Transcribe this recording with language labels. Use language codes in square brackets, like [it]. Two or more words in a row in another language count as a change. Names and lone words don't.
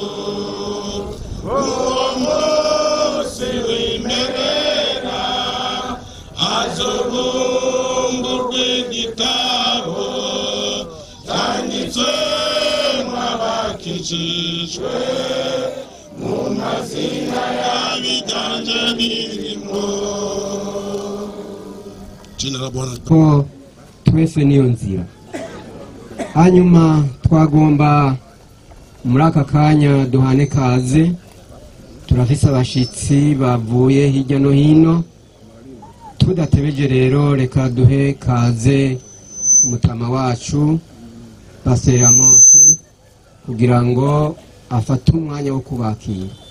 [rn] uwo munsi w'imperera hazobumburwa igitabo canditswemwo abakijijwe mu mazina y'abiganje birimo. [sw] Jina la Bwana [rn] ko twese niyo nzira. Hanyuma twagomba muri aka kanya duhane kaze, turafise abashitsi bavuye hirya no hino. Tudatebeje rero reka duhe kaze umutama wacu Pastor Mose kugira ngo afate umwanya wo kubakira.